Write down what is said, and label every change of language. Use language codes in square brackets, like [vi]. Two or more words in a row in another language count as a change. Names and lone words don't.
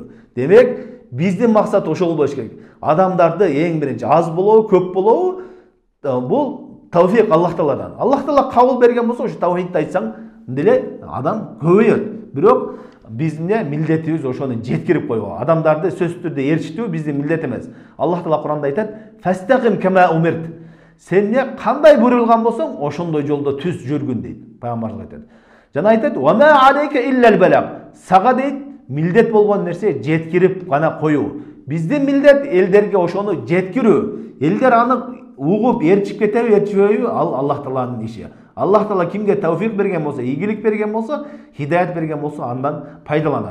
[ky] Демек, биздин максат ошол болуш керек. Адамдарды эң биринчи аз болобу, көп болобу, бул тавфик Аллах Тааладан. Аллах Таала кабыл берген болсо, ошо таухидти айтсаң, деле адам көбөйөт. Бирок биздин милдетибиз ошону жеткирип койгон. Адамдарды сөзсүз түрдө ээрчитүү биздин милдет эмес. Аллах Таала Куранда айтат: [ar] "فاستقم كما أمرت." [ky] Сен кандай буйрулган болсоң, ошондой жолдо түз жүргүн дейт. Пайгамбар айтат. Жана айтат: [ar] "وما عليك إلا البلاغ." [ky] Сага дейт, милдет болгон нерсе жеткирип гана коюу. Биздин милдет элдерге ошону жеткирүү. Элдер аны угуп, ээрчип кетеби, ээрчибейби, ал Аллах Тааланын иши. Аллах Таала кимге тавфик берген болсо, ийгилик берген болсо, хидаят берген болсо, андан пайдаланат.